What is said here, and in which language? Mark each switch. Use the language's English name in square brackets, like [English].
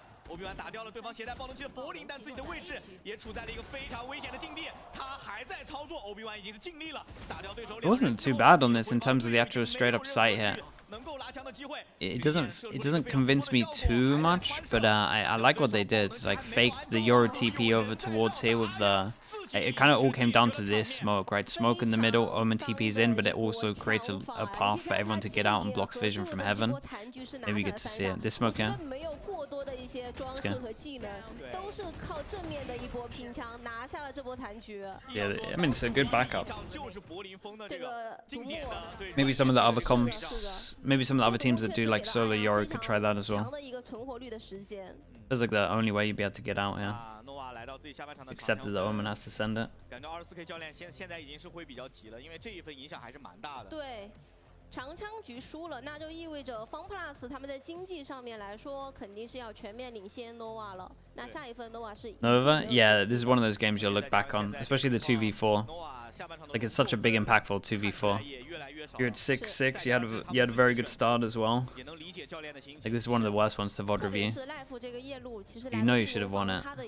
[Chinese] Obi-Wan 打掉了对方携带暴龙器的柏林，但自己的位置也处在了一个非常危险的境地。他还在操作 ，Obi-Wan 已经是尽力了，打掉对手。 [English] It wasn't too bad on this in terms of the actual straight up sight here. It doesn't convince me too much, but I like what they did. Like faked the Yoru TP over towards here with the. It kind of all came down to this smoke, right? Smoke in the middle, Omen TP's in, but it also creates a path for everyone to get out and blocks vision from heaven. Maybe you get to see it. This smoke here. [Chinese] 的一些装饰和技能，都是靠正面的一波拼枪拿下了这波残局。 [English] Yeah, I mean it's a good backup. [Chinese] 这个 [English] Maybe some of the other comps, maybe some of the other teams that do like solo Yoru could try that as well. [Chinese] 强的一个存活率的时间。 [English] Feels like the only way you'd be able to get out, yeah. Except that the Omen has to send it. [Chinese] 感觉24K 教练现在已经是会比较急了，因为这一分影响还是蛮大的。对。长枪局输了，那就意味着方 plus 他们在经济上面来说，肯定是要全面领先 nova 了。那下一分 nova 是 [English] Nova? Yeah, this is one of those games you'll look back on, especially the 2v4. Like it's such a big impactful 2v4. You're at 6-6. You had a very good start as well. Like this is one of the worst ones to VOD review. You know you should have won it.